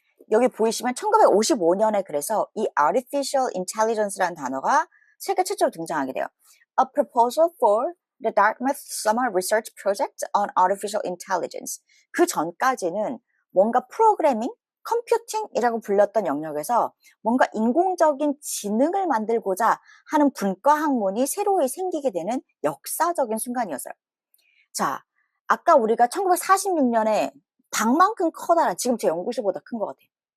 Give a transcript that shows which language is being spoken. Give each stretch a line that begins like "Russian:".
Korean: 여기 보이시면 1955년에 그래서 이 Artificial Intelligence라는 단어가 세계 최초로 등장하게 돼요.
English: A proposal for the Dartmouth Summer Research Project on Artificial Intelligence.
Korean: 그 전까지는 뭔가 프로그래밍, 컴퓨팅이라고 불렸던 영역에서 뭔가 인공적인 지능을 만들고자 하는 분과 학문이 새로이 생기게 되는 역사적인 순간이었어요. 자, 아까 우리가 1946년에 방만큼 커다란, 지금 제 연구실보다 큰 것 같아요.